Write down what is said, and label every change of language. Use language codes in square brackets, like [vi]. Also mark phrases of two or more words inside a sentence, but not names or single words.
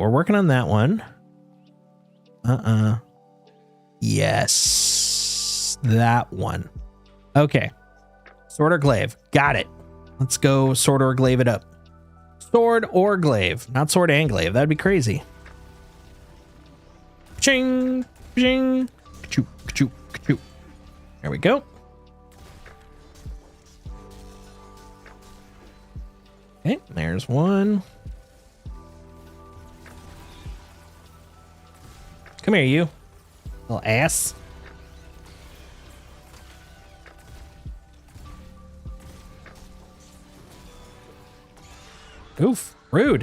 [en] We're working on that one. Yes. That one. Okay. Sword or Glaive. Got it. Let's go Sword or Glaive it up. Sword or Glaive. Not Sword and Glaive. That'd be crazy. Ching. Ching. Ka-choo, ka-choo, ka-choo. There we go. Okay, there's one. Come here, you little ass. Oof, rude.